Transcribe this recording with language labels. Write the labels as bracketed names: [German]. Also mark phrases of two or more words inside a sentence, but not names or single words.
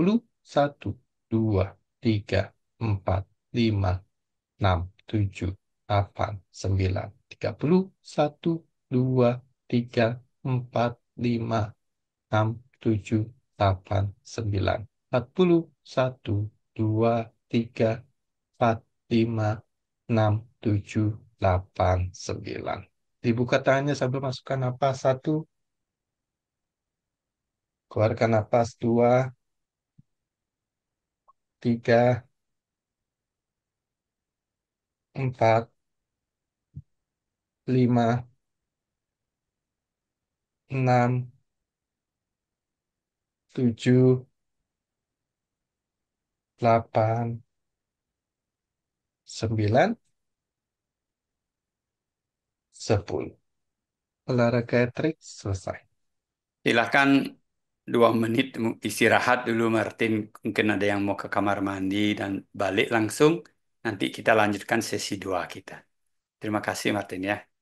[Indonesian] Satu, dua, tiga, empat, lima, enam, tujuh, delapan, sembilan, 30, 1, 2, 3, 4, 5, 6, 7, 8, 9, 40, 1, 2, 3, 4, 5, 6, 7, 8, 9. Dibuka tangannya sambil masukkan napas. Satu, keluarkan napas. Dua, tiga, empat, lima, enam, tujuh, delapan, sembilan, 10. Olahraga trik selesai. Silakan 2 menit istirahat dulu Martin. Mungkin ada yang mau ke kamar mandi dan balik langsung. Nanti kita lanjutkan sesi 2 kita. Terima kasih Martin ya.